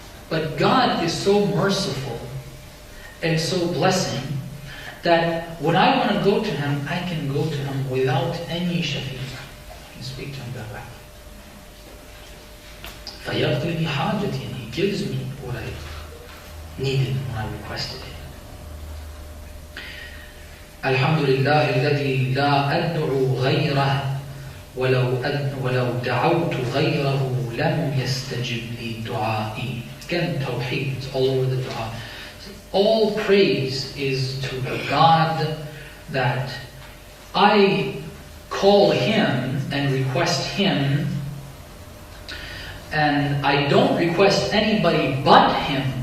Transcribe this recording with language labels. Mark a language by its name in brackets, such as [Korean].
[English] But God is so merciful and so blessing that when I want to go to Him, I can go to Him without any shafi'. I can speak to Him directly. [Arabic] فَيَقْضِي لِي حَاجَتِي. [English] And He gives me what I needed when I requested it. [Arabic] الحمد لله الذي لا أدعو غيره ولو دعوت غيره لم يستجب لي دعائي. [English] Again, Tawheed, it's all over the dua. All praise is to the God that I call Him and request Him, and I don't request anybody but Him.